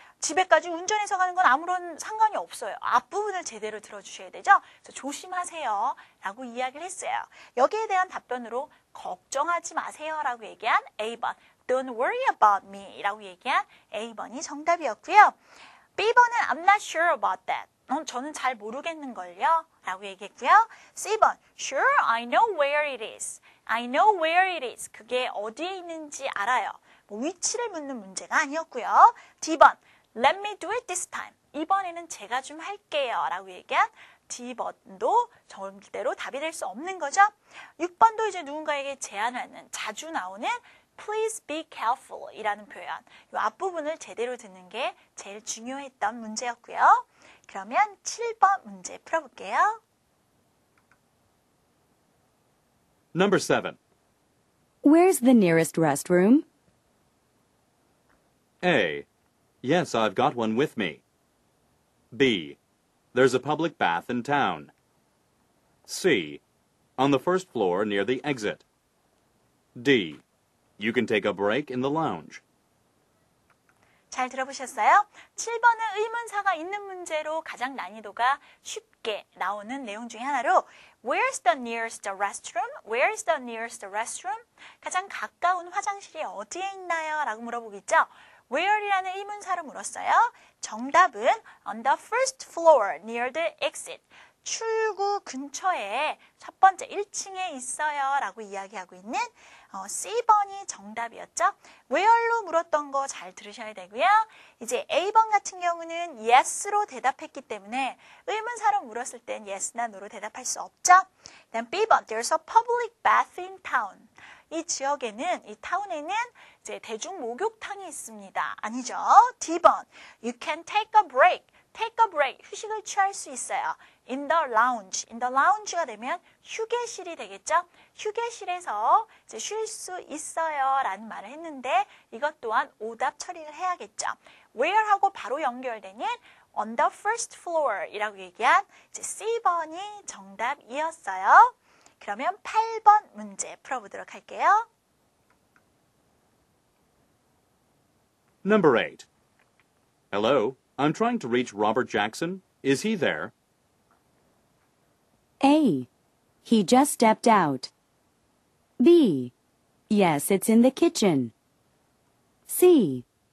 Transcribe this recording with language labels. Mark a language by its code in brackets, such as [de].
[ko] 집에까지 운전해서 가는 건 아무런 상관이 없어요. 앞부분을 제대로 들어주셔야 되죠. 그래서 조심하세요 라고 이야기를 했어요. 여기에 대한 답변으로 걱정하지 마세요 라고 얘기한 A번. [en] Don't worry about me [ko] 라고 얘기한 A번이 정답이었고요. [en] B번은 I'm not sure about that. [ko] 저는 잘 모르겠는걸요 라고 얘기했고요. [en] C번. Sure, I know where it is. I know where it is. [ko] 그게 어디에 있는지 알아요. 위치를 묻는 문제가 아니었고요. [en] D번. Let me do it this time. [ko] 이번에는 제가 좀 할게요 라고 얘기한 D번도 절대로 답이 될 수 없는 거죠. 6번도 이제 누군가에게 제안하는 자주 나오는 [en] Please be careful [ko] 이라는 표현. 이 앞부분을 제대로 듣는 게 제일 중요했던 문제였고요. 그러면 7번 문제 풀어볼게요. [en] Number 7. Where's the nearest restroom? A. Yes, I've got one with me. B. There's a public bath in town. C. On the first floor near the exit. D. You can take a break in the lounge. [ko] 잘 들어보셨어요? 7번은 의문사가 있는 문제로 가장 난이도가 쉽게 나오는 내용 중에 하나로 [en] Where's the nearest restroom? Where's the nearest restroom? [ko] 가장 가까운 화장실이 어디에 있나요? 라고 물어보겠죠. Where이라는 의문사로 물었어요. 정답은 [en] on the first floor near the exit. [ko] 출구 근처에 첫 번째 1층에 있어요 라고 이야기하고 있는 C번이 정답이었죠. Where로 물었던 거 잘 들으셔야 되고요. 이제 A번 같은 경우는 yes로 대답했기 때문에 의문사로 물었을 땐 yes나 no로 대답할 수 없죠. 그다음 [en] B번, there's a public bath in town. [ko] 이 지역에는, 이 타운에는 이제 대중 목욕탕이 있습니다. 아니죠. [en] D번, you can take a break. take a break, [ko] 휴식을 취할 수 있어요. [en] in the lounge, in the lounge가 되면 [ko] 휴게실이 되겠죠. 휴게실에서 이제 쉴 수 있어요 라는 말을 했는데 이것 또한 오답 처리를 해야겠죠. where하고 바로 연결되는 [en] on the first floor [ko] 이라고 얘기한 이제 C번이 정답이었어요. 그러면 8번 문제 풀어보도록 할게요. [en] Number 8. Hello, I'm trying to reach Robert Jackson. Is he there? A. He just stepped out. B. Yes, it's in the kitchen. C.